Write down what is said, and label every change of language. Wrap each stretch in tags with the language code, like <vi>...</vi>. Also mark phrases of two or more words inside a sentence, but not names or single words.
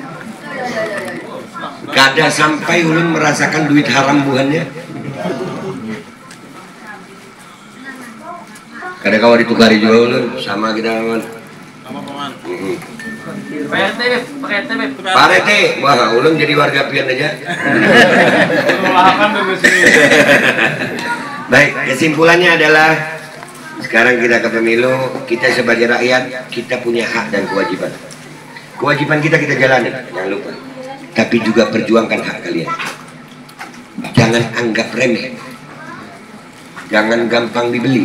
<bjn>Kada sampai ulun merasakan duit haram buhannya. Kadang kau ditukari juga ulun sama kita kawan. Sama paman. Pak RT, wah ulun jadi warga pian aja.</bjn> <id>Baik, kesimpulannya adalah sekarang kita ke pemilu, kita sebagai rakyat kita punya hak dan kewajiban. Kewajiban kita jalani, jangan lupa. Tapi juga perjuangkan hak kalian. Jangan anggap remeh. Jangan gampang dibeli.</id>